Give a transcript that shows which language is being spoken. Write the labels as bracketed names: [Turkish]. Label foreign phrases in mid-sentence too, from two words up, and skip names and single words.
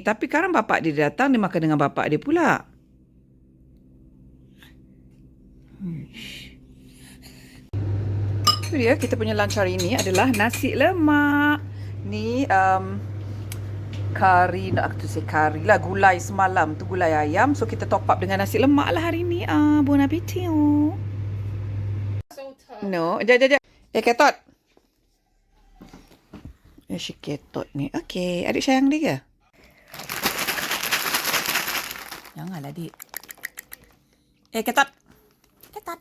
[Malay] Tapi sekarang bapak dia datang, dia makan dengan bapak dia pula. Itu dia, kita punya lunch hari ini adalah nasi lemak. Ni kari, nak tu say kari lah, gulai semalam tu gulai ayam. So kita [English] top up [Malay] dengan nasi lemak lah hari ni. [French] Bon appétit. No, [Malay] jap. Ketot. Si ketot ni. Okey, adik sayang dia ke? Janganlah adik. Ketot. Ketot.